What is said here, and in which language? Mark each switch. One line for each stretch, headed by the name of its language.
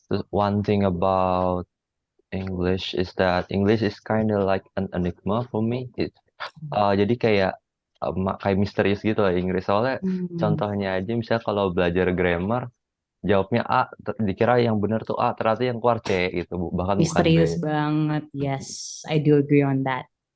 English: One thing about English is that English is kind of like an enigma for me.
Indonesian: Jadi kayak misterius gitu lah Inggris. Soalnya contohnya aja misalnya kalau belajar grammar, jawabnya A, dikira yang benar tuh A, ternyata yang keluar C gitu, bahkan bukan B. Misterius banget,
English: yes, I do agree on that.